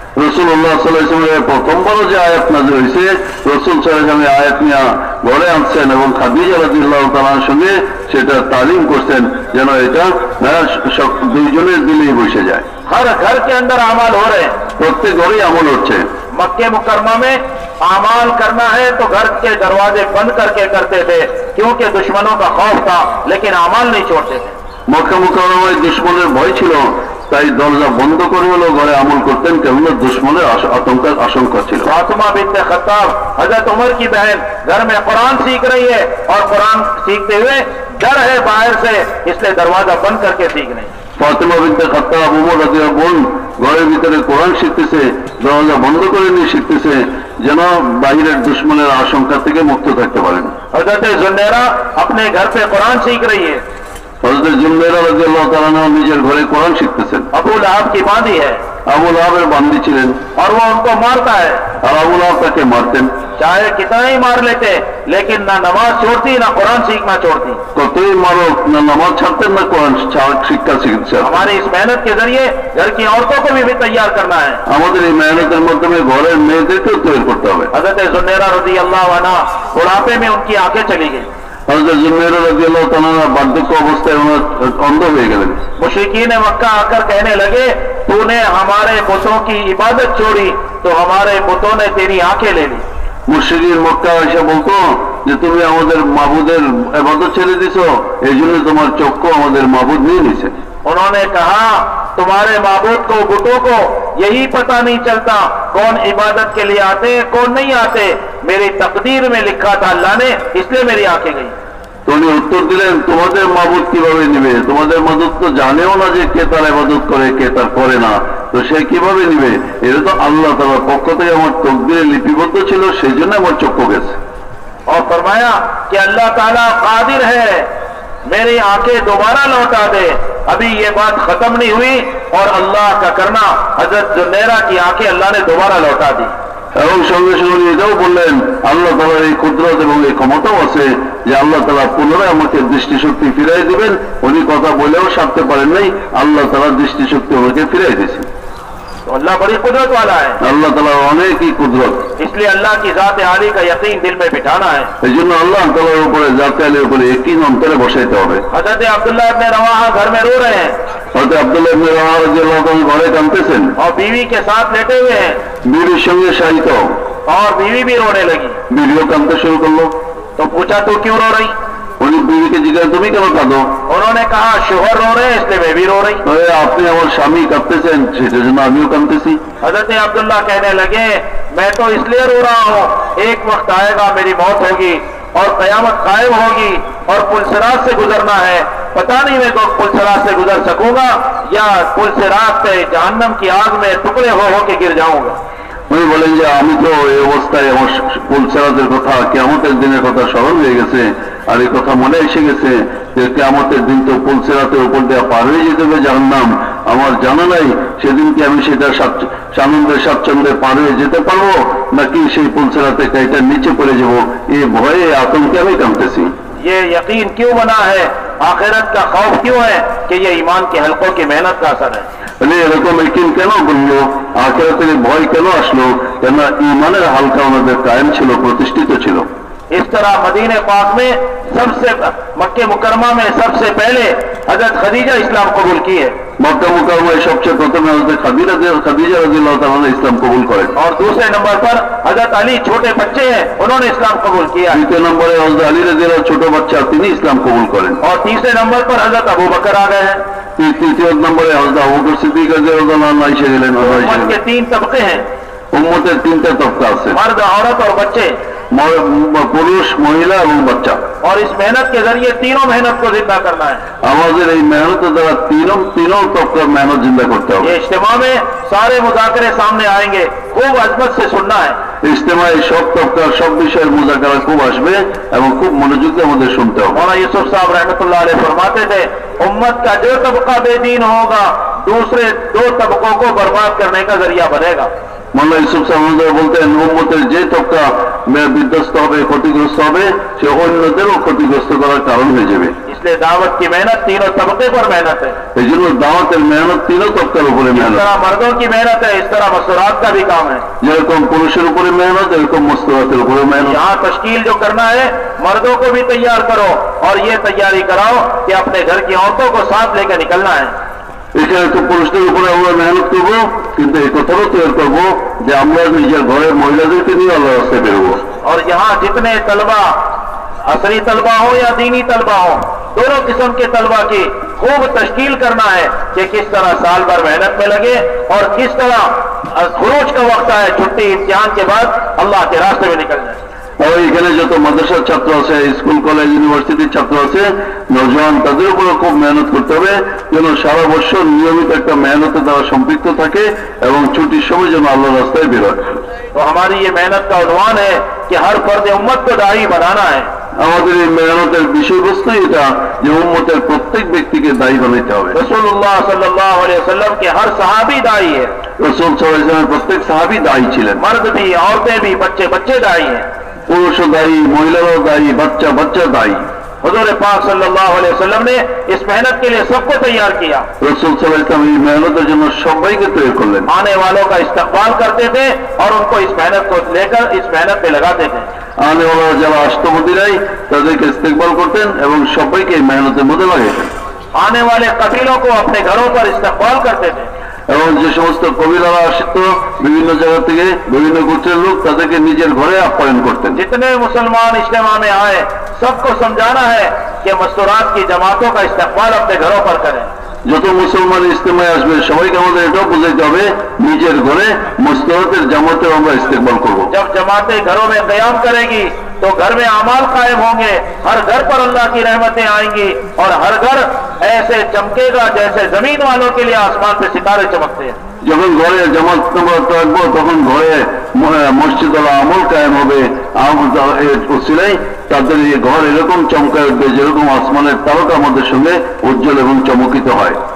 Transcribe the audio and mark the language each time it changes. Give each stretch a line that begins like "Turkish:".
Bangla: রাসূলুল্লাহ সাল্লাল্লাহু আলাইহি ওয়াসাল্লামের প্রথমবার যে আয়াত নাযিল হয়েছে রাসূল সাল্লাল্লাহু আলাইহি ওয়াসাল্লাম আয়াত নিয়ে ঘরে আনছেন এবং খাদিজা রাদিয়াল্লাহু তাআলার সঙ্গে সেটা তালিম করছেন যেন এটা দুইজনের দিলেই বসে যায়।
Hindi: हर घर के अंदर अमाल हो रहे हैं।
Bangla: প্রত্যেক ঘরেই আমল হচ্ছে।
Hindi: मक्के मुकरमा में अमाल करना है तो घर के दरवाजे बंद करके करते थे, क्योंकि दुश्मनों का खौफ था, लेकिन अमाल नहीं छोड़ते थे।
Bangla: মক্কা মুকাররমায় দুশমনের ভয় ছিল, তাই দরজা বন্ধ করে হলো ঘরে আমল করতেন, কেননা দুশমনের আশঙ্কা ছিল।
Hindi: फातिमा बिन्ते खत्ताब हजरत उमर की बहन घर में कुरान सीख रही है और कुरान सीखते हुए डर है बाहर से, इसलिए दरवाजा बंद करके सीख रही।
Bangla: ফাতিমা বিনতে খাত্তাব উমর রাদিয়াল্লাহু বোন ঘরের ভিতরে কোরআন শিখতেছে, দরজা বন্ধ করে নিয়ে শিখতেছে যেন বাহিরের দুশমনের আশঙ্কা থেকে মুক্ত থাকতে পারেন।
Hindi: हजरत जुन्नैरा अपने घर पे कुरान सीख रही है।
Bangla: হযরত জুনৈরা রাদিয়াল্লাহু তাআলা নিজের ঘরে কোরআন শিখতেছেন।
Hindi: अबू लहब की बांदी है
Bangla: আবু লাহাবের বান্দি ছিলেন
Hindi: और वो उनको मारता है,
Bangla: আর আবু লাহাব তাকে মারতেন।
Hindi: चाहे कितना ही मार लेते, लेकिन ना नमाज छोड़ती ना कुरान सीखना छोड़ती।
Bangla: কতই মারক না নামাজ ছাড়তেন না কোরআন শিক্ষা শিখতেন।
Hindi: हमारी इस मेहनत के जरिए घर की औरतों को भी तैयार करना है।
Bangla: আমাদের এই মেহনতের মাধ্যমে ঘরের মেয়েদেরকেও তৈরি করতে হবে।
Hindi: हजरत जुन्नैरा रज़ियल्लाहु अन्हा बुढ़ापे में उनकी आंखें चली गई।
Bangla: হযরত জুনৈরা রাদিয়াল্লাহু তাআলা বার্ধক্য অবস্থায় ওনার অন্ধ হয়ে গেলেন।
Hindi: मुशरिकीन मक्का आकर कहने लगे, तूने हमारे बुतों की इबादत छोड़ी तो हमारे बुतों ने तेरी आंखें ले ली।
Bangla: মুশরিকিন মক্কা এসে বলতো যে তুমি আমাদের মাবুদের ইবাদত ছেড়ে দিছো, এই জন্য তোমার চক্ষু আমাদের মাবুদ নিয়ে নিছে।
Hindi: उन्होंने कहा, तुम्हारे माबूद को बुतों को यही पता नहीं चलता कौन इबादत के लिए आते कौन नहीं आते, मेरी तकदीर में लिखा था अल्लाह ने, इसलिए मेरी आंखें गई।
Bangla: তো উনি উত্তর দিলেন, তোমাদের মাবুদ কিভাবে নিবে? তোমাদের মাবুদ তো জানেও না যে কে তার ইবাদত করে কে তার করে না, তো সে কিভাবে নিবে? এটা তো আল্লাহ তাআলার পক্ষ থেকে আমার তকদিরে লিপিবদ্ধ ছিল, সেই জন্য আমার চক্ষু গেছে।
Hindi: और फरमाया कि अल्लाह ताला कादिर है मेरी आंखें दोबारा लौटा दे। अभी ये बात खत्म नहीं हुई और अल्लाह का करना, हजरत जुन्नैरा की आंखें अल्लाह ने दोबारा लौटा दी।
Bangla: এবং সঙ্গে সঙ্গে উনি এটাও বললেন, আল্লাহ তাআলার এই কুদরত এবং এই ক্ষমতাও আছে যে আল্লাহ তাআলা পুনরায় আমাকে দৃষ্টিশক্তি ফিরাই দিবেন। উনি কথা বলেও সারতে পারেন নাই, আল্লাহ তাআলা দৃষ্টিশক্তি আমাকে ফিরাই দিয়েছেন।
Hindi: तो अल्लाह बड़ी कुदरत वाला है,
Bangla: আল্লাহ তাআলার অনেকই কুদরত।
Hindi: इसलिए अल्लाह की जात आली का यकीन दिल में बिठाना है।
Bangla: এই জন্য আল্লাহ তাআলার উপরে জাতে আলীর উপরে ইয়াকিন অন্তরে বসাইতে হবে।
Hindi: हजरत अब्दुल्लाह इब्ने रवाहा घर में रो रहे हैं
Bangla: হযরত আব্দুল্লাহ ইবনে রাওয়াহা রাদিয়াল্লাহু তাআলা ঘরে কাঁদতেছেন,
Hindi: और बीवी के साथ लेटे हुए हैं
Bangla: বিবির সঙ্গে শায়িত।
Hindi: और बीवी भी रोने लगी।
Bangla: বিবিও কাঁদতে শুরু করলো।
Hindi: तो पूछा तू क्यों रो रही?
Bangla: উনি বিবিকে জিজ্ঞাসা, তুমি কেন কাঁদো?
Hindi: उन्होंने कहा शोहर रो रहे हैं इसलिए मैं भी रो रही।
Bangla: আপনি আমার স্বামী কাঁদতেছেন, সেটার জন্য আমিও কাঁদতেছি।
Hindi: हजरत अब्दुल्लाह कहने लगे मैं तो इसलिए रो रहा हूँ, एक वक्त आएगा मेरी मौत होगी और कयामत कायम होगी और पुलसिरात से गुजरना है, पता नहीं मैं तो पुलसिरात से गुजर सकूंगा या पुलसिरात से जहन्नम की आग में टुकड़े हो के गिर जाऊंगा।
Bangla: উনি বলেন যে আমি তো এই অবস্থায় আমার পুলসিরাতের কথা, কিয়ামতের দিনের কথা স্মরণ হয়ে গেছে, আর এই কথা মনে এসে গেছে যে কিয়ামতের দিন তো পুলসিরাতের উপর দিয়ে পার হয়ে যেতে হবে জাহান্নাম। আমার জানা নাই সেদিন কি আমি সেটা সানন্দে স্বাচ্ছন্দ্যে পার হয়ে যেতে পারবো নাকি সেই পুলসিরাতে কাইটার নিচে পড়ে যাব, এই ভয়ে আতঙ্কে আমি কাঁদতেছি।
Hindi: ये यकीन क्यों बना है, आखिरत का खौफ क्यों है? कि ये ईमान के हल्कों की मेहनत का असर है।
Bangla: এরকম ইয়াকিন কেন বললো, আখিরাতের ভয় কেন আসলো? কেন ঈমানের হালকা ওনাদের কায়েম ছিল, প্রতিষ্ঠিত ছিল।
Hindi: इस तरह मदीने पाक में सबसे मक्के मुकरमा में सबसे पहले हजरत खदीजा इस्लाम कबूल की है
Bangla: মক্কা মুকাররমায় সবচেয়ে প্রথমে হযরত খাদিজা রাদিয়াল্লাহু তাআলা ইসলাম কবুল করেন।
Hindi: और दूसरे नंबर पर हजरत अली छोटे बच्चे हैं उन्होंने इस्लाम कबूल किया।
Bangla: দ্বিতীয় নম্বরে হযরত আলী রাদিয়াল্লাহু ছোট বাচ্চা তিনি ইসলাম কবুল করেন।
Hindi: और तीसरे नंबर पर हजरत अबू बकर आ गए हैं।
Bangla: তৃতীয় নম্বরে হযরত আবু বকর সিদ্দিক রাদিয়াল্লাহু তাআলা এসে গেলেন।
Hindi: उम्मत के 3 तबके हैं,
Bangla: উম্মতের তিনটা তবকা আছে,
Hindi: मर्द औरत और बच्चे,
Bangla: পুরুষ মহিলা এবং বাচ্চা।
Hindi: और इस मेहनत के जरिए तीनों मेहनत को जिंदा करना है।
Bangla: আমাদের এই মেহনতের দ্বারা তিনों তবকার মেহনত জিন্দা করতে হবে।
Hindi: ये इज्तिमा में सारे मुज़ाकरे सामने आएंगे, खूब अजमत से सुनना है।
Bangla: ইজতেমায় সব তবকার সব বিষয়ের মুযাকারা খুব আসবে এবং খুব মনোযোগ দিয়ে আমাদের শুনতে হবে।
Hindi: मौलाना यूसुफ साहब रहमतुल्लाह अलैह फरमाते थे उम्मत का जो तबका बेदीन होगा दूसरे 2 तबकों को बर्बाद करने का जरिया बनेगा।
Bangla: মাওলানা ইউসুফ সাহেব বলতেন, উম্মতের যে তবকা বিধ্বস্ত হবে, ক্ষতিগ্রস্ত হবে, সে অন্যদেরও ক্ষতিগ্রস্ত করার কারণ হয়ে যাবে।
Hindi: इसलिए दावत की मेहनत तीनों तबके पर मेहनत है।
Bangla: এই জন্য দাওয়াতের মেহনত তিনও তবকার উপরে
Hindi: इस
Bangla: মেহনত।
Hindi: तरह मर्दों की मेहनत है, इस तरह मसूरात का भी काम है।
Bangla: যেরকম পুরুষের উপরে মেহনত, এরকম মস্তরাতের উপরে মেহনত।
Hindi: यहाँ तश्कील जो करना है मर्दों को भी तैयार करो और ये तैयारी कराओ कि अपने घर की औरतों को साथ लेकर निकलना है।
Bangla: এখানে তো পুরুষদের উপরে আমরা মেহনত করবো, কিন্তু এই কথাও তৈরি করবো যে আমরা নিজের ঘরের মহিলাদেরকে নিয়ে আল্লাহ রাস্তায় বেরোবো।
Hindi: और यहाँ जितने तलबा, असरी तलबा हो या दीनी तलबा हो, दोनों किस्म के तलबा की खूब तश्कील करना है कि किस तरह साल भर मेहनत में लगे और किस तरह खुरूज का वक्त आए, छुट्टी इम्तिहान के बाद अल्लाह के रास्ते में निकल जाए।
Bangla: আর এখানে যত মাদ্রাসার ছাত্র আছে, স্কুল কলেজ ইউনিভার্সিটির ছাত্র আছে, নওজোয়ান, তাদের উপরে খুব মেহনত করতে হবে যেন সারা বছর নিয়মিত একটা মেহনতের দ্বারা সম্পৃক্ত থাকে এবং ছুটির সময় যেন আল্লাহর রাস্তায় বেরোয়।
Hindi: तो हमारी ये मेहनत का उन्वान है कि हर फर्द उम्मत को दाई बनाना है।
Bangla: আমাদের এই মেহনতের বিষয়বস্তু এটা যে উম্মতের প্রত্যেক ব্যক্তিকে দায়ী বানাইতে হবে।
Hindi: रसूलुल्लाह सल्लल्लाहु अलैहि वसल्लम के हर सहाबी दाई है,
Bangla: রাসূল সাল্লাল্লাহু আলাইহি ওয়াসাল্লামের প্রত্যেক সাহাবী দায়ী ছিলেন।
Hindi: मर्द भी, औरतें भी, बच्चे बच्चे दाई हैं।
Bangla: পুরুষও দায়ী, মহিলারাও দায়ী, বাচ্চা বাচ্চা দায়ী।
Hindi: हुजूर पाक सल्लल्लाहु अलैहि वसल्लम ने इस मेहनत के लिए सबको तैयार किया।
Bangla: রাসূল সাল্লাল্লাহু আলাইহি ওয়াসাল্লাম এই মেহনতের জন্য সবাইকে তৈরি করলেন।
Hindi: आने वालों का इस्तकबाल करते थे और उनको इस मेहनत को लेकर इस मेहनत पे लगाते थे।
Bangla: আনে ওরা যারা আসতো মদিনায় তাদেরকে ইস্তেকবাল করতেন এবং সবাইকে এই মেহনতের মধ্যে লাগাইতেন।
Hindi: आने वाले कबीलों को अपने घरों पर इस्तकबाल करते थे।
Bangla: এবং যে সমস্ত কবিরারা আসতো বিভিন্ন জায়গা থেকে, বিভিন্ন গোত্রের লোক, তাদেরকে নিজের ঘরে আপ্যায়ন করতেন।
Hindi: जितने मुसलमान इज्तिमा में आए सबको समझाना है कि मस्तूरात की जमातों का इस्तकबाल अपने घरों पर करें।
Bangla: যত মুসলমান ইস্তেমায় আসবে সবাইকে আমাদের এটাও বুঝাইতে হবে নিজের ঘরে মুস্তরাতের জামাতের আমরা ইস্তেকবাল করব।
Hindi: जब जमातें घरों में कयाम करेगी तो घर में अमाल कायम होंगे, हर घर पर अल्लाह की रहमतें आएंगी और हर घर ऐसे चमकेगा जैसे जमीन वालों के लिए आसमान पे सितारे चमकते हैं।
Bangla: যখন ঘরে জামাত নামাজ থাকবো তখন ঘরে মসজিদ আমল কায়েম হবে, উসিলাই তাদের এই ঘর এরকম চমকায় উঠবে যেরকম আসমানের তারকার মধ্যে সঙ্গে উজ্জ্বল এবং চমকিত হয়।